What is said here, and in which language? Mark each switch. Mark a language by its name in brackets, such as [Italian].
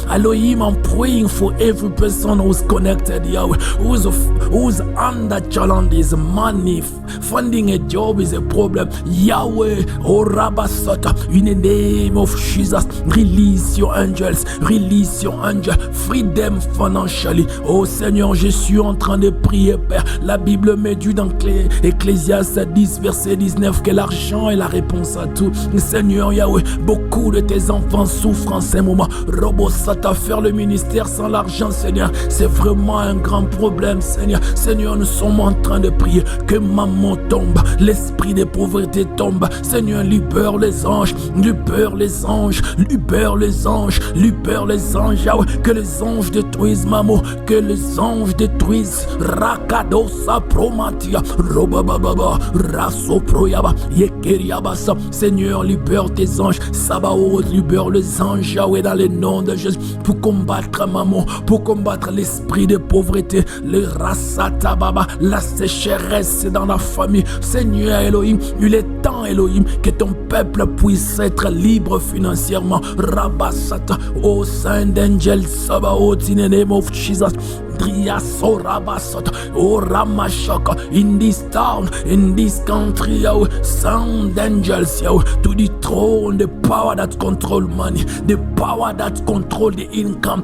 [English] Elohim, I'm praying for every person who's connected, Yahweh, who's under challenges. Money, finding a job is a problem. Yahweh, oh Rabasata, in the name of Jesus, release your angels, release your angels, free them financially. [French] Oh Seigneur, je suis en train de prier, Père. La Bible me dit dans Ecclésiaste 10 verset 19 que l'argent est la réponse à tout. Seigneur Yahweh, beaucoup de tes enfants souffrent en ces moments. Robosata, faire le ministère sans l'argent, Seigneur, c'est vraiment un grand problème, Seigneur. Seigneur, nous sommes en train de prier que maman tombe, l'esprit de pauvreté tombe. Seigneur, libère les anges, libère les anges, libère les anges, libère les anges, Yahweh. Que les anges détruisent maman, que les anges détruisent Rakadosa Promatia, Robababa, Raso Proyaba, Yekeriabasa. Seigneur, libère tes anges, Sabaoth, libère les anges, Yahweh, dans le nom de Jésus, pour combattre maman, pour combattre l'esprit de pauvreté pauvreté, les rasata baba, la sécheresse dans la famille. Seigneur Elohim, il est temps Elohim que ton peuple puisse être libre financièrement. [English] Rabasata, oh Saint Angel Sabaoth, in the name of Jesus. Driaso Rabasata, oh Ramashaka, in this town, in this country, Yahweh, sound angels, Yahweh, to dethrone the power that control money, the power that control the income.